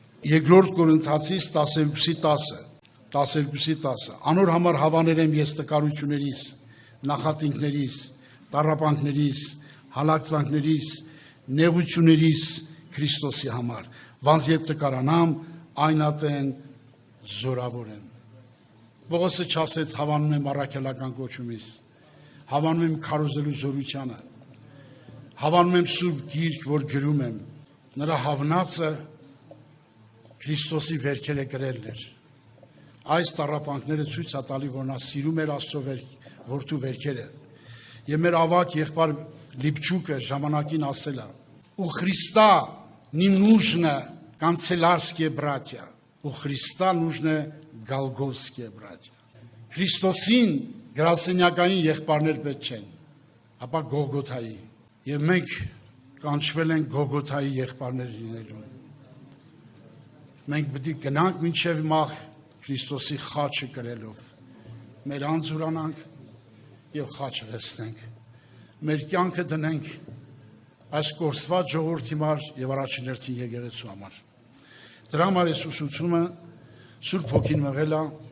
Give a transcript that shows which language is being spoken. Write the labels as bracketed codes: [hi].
[hy] Երկրորդ Կորինթացիս 12:10 Անոր համար հավանել եմ ես տկարություններիս, նախատինքներիս, տառապանքներիս, հալակծանքներիս, նեղություններիս Քրիստոսի համար, ոնց երբ տկարանամ, այն ատեն զորավոր եմ։ Պողոսը չասեց հավանում եմ առաքելական կոչումից Հավանում եմ քարոզելու զորությանը, հավանում եմ Սուրբ Գիրք, որ գրում եմ, նրա հավնածը Քրիստոսի վերքերը գրելն էր։ Այս տառապանքները ցույց է տալի, որ նա սիրում էր Աստծո որդու վերքերը։ Եվ մեր ավակ եղբայր Լիպչուկը ժամանակին ասել է. [ru] «У Христа не нужно канцелярские братья, у Христа нужны голгофские братья». [hy] Քրիստոսին Գրասենյակային եղբայրներ պետք չեն, ապա Գողգոթայի, եւ մենք կանչվել ենք Գողգոթայի եղբայրներ լինելու։ Մենք պետք է գնանք մինչև մահ Քրիստոսի խաչը կրելով, մեր անձուրանանք եւ խաչը վերցնենք, մեր կյանքը դնենք այս կորսված ժողովրդի համար եւ առաջին հերթին եկեղեցու համար։ Դրա համար այս ուսուցումը Սուրբ Հոգին մղել է